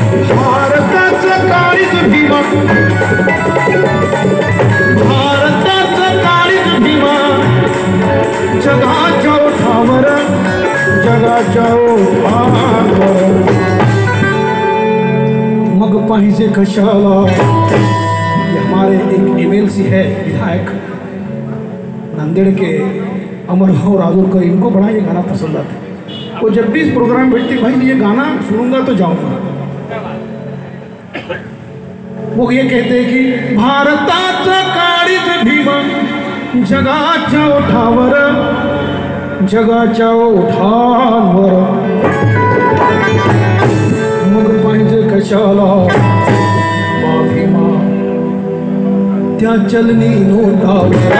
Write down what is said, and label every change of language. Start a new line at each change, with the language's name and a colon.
Marathi: भारताचं काळीज भीमा, भारताचं काळीज भीमा, जगाच्या ओठावर, जगाच्या ओठावर. मग पाहिजे कशाला.
Hindi: हमारे एक MLC है विधायक नांदेड़ के अमरभाव राजूरकर, इनको बड़ा ये गाना पसंद आता है. वो जब भी इस प्रोग्राम में बैठते भाई ये गाना सुनूंगा तो जाऊंगा. वो ये कहते हैं कि
Marathi: भारताचा काळीज भीमा, जगाच्या ओठावर, जगाच्या ओठावर. मग पाहिजे कशाला भीमा, त्या चलनी नोटावर.